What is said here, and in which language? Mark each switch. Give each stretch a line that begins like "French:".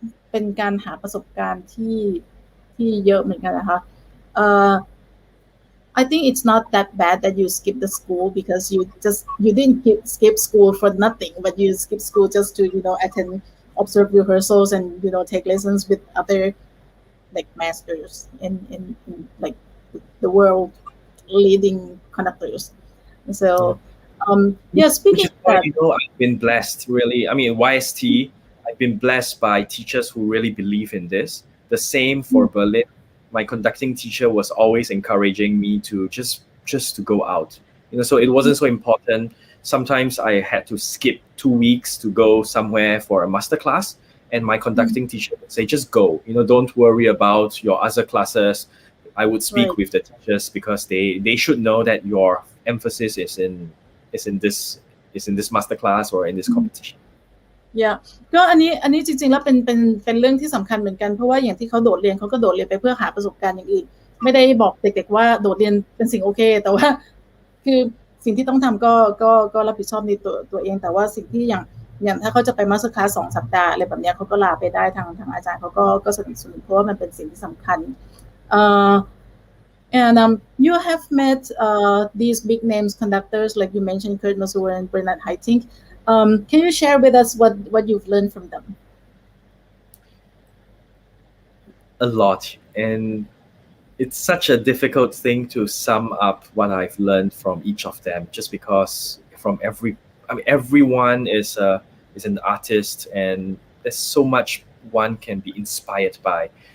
Thai: เป็นการหาประสบการณ์ที่เยอะเหมือนกันนะคะ
English: I think it's not that bad that you skip the school because you didn't skip school for nothing, but you skip school just to attend, observe rehearsals, and take lessons with other like masters in like the world leading conductors. So speaking of that, I've been blessed really. I mean, YST, I've been blessed by teachers who really believe in this. The same for Berlin. My conducting teacher was always encouraging me to just to go out. So it wasn't so important. Sometimes I had to skip 2 weeks to go somewhere for a master class, and my conducting teacher would say, just go. Don't worry about your other classes. I would speak with the teachers because they should know that your emphasis is in this master class or in this competition.
Thai: ก็อันนี้จริงๆแล้วเป็นเรื่องที่สำคัญเหมือนกันเพราะว่าอย่างที่เขาโดดเรียนเขาก็โดดเรียนไปเพื่อหาประสบการณ์อย่างอื่นไม่ได้บอกเด็กๆว่าโดดเรียนเป็นสิ่งโอเคแต่ว่าคือสิ่งที่ต้องทำก็รับผิดชอบในตัวเองแต่ว่าสิ่งที่อย่างถ้าเขาจะไปมาสเตอร์คลาส2 สัปดาห์อะไรแบบนี้เขาก็ลาไปได้ทางอาจารย์เขาก็สนับสนุนเพราะว่ามันเป็นสิ่งที่สำคัญ
English: and you have met these big names conductors like you mentioned Kurt Masur and Bernard Haitink. Can you share with us what you've learned from them? A lot, and it's such a difficult thing to sum up what I've learned from each of them, just because everyone is an artist, and there's so much one can be inspired by.